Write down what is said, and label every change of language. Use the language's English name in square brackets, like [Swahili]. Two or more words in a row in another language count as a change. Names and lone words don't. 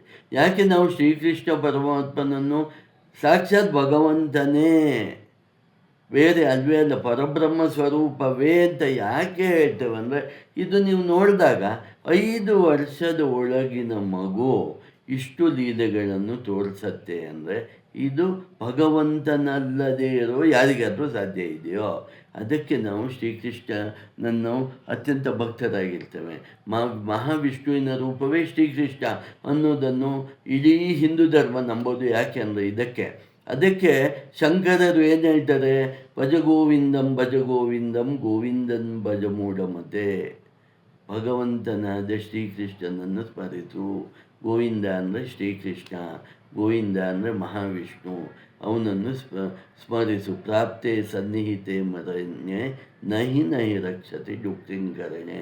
[Kannada] ಯಾಕೆ ನಾವು ಶ್ರೀಕೃಷ್ಣ ಪರಮಾತ್ಮನನ್ನು ಸಾಕ್ಷಾತ್ ಭಗವಂತನೇ, ಬೇರೆ ಅಲ್ವೇ ಅಲ್ಲ, ಪರಬ್ರಹ್ಮ ಸ್ವರೂಪವೇ ಅಂತ ಯಾಕೆ ಹೇಳ್ತೇವೆ ಅಂದರೆ, ಇದು ನೀವು ನೋಡಿದಾಗ 5 ವರ್ಷದ ಒಳಗಿನ ಮಗು ಇಷ್ಟು ಲೀಲೆಗಳನ್ನು ತೋರಿಸತ್ತೆ ಅಂದರೆ ಇದು ಭಗವಂತನಲ್ಲದೇ ಇರೋ ಯಾರಿಗಾದರೂ ಸಾಧ್ಯ ಇದೆಯೋ? ಅದಕ್ಕೆ ನಾವು ಶ್ರೀಕೃಷ್ಣನನ್ನು ಅತ್ಯಂತ ಭಕ್ತರಾಗಿರ್ತೇವೆ. ಮಹಾವಿಷ್ಣುವಿನ ರೂಪವೇ ಶ್ರೀಕೃಷ್ಣ ಅನ್ನೋದನ್ನು ಇಡೀ ಹಿಂದೂ ಧರ್ಮ ನಂಬೋದು. ಯಾಕೆ ಅಂದರೆ ಅದಕ್ಕೆ ಶಂಕರರು ಏನು ಹೇಳ್ತಾರೆ, [Sanskrit] ಭಜ ಗೋವಿಂದಂ ಗೋವಿಂದನ್ ಭಜ ಮೂಢಮತೆ. [Kannada] ಭಗವಂತನಾದ ಶ್ರೀಕೃಷ್ಣನನ್ನು ಸ್ಮರಿಸು. ಗೋವಿಂದ ಅಂದರೆ ಶ್ರೀಕೃಷ್ಣ, ಗೋವಿಂದ ಅಂದರೆ ಮಹಾವಿಷ್ಣು, ಅವನನ್ನು ಸ್ಮರಿಸು. [Sanskrit] ಪ್ರಾಪ್ತೆ ಸನ್ನಿಹಿತೆ ಮರಣ್ಯೆ ನಹಿ ರಕ್ಷತೆ ಯುಕ್ತಿಂಕರಣೆ.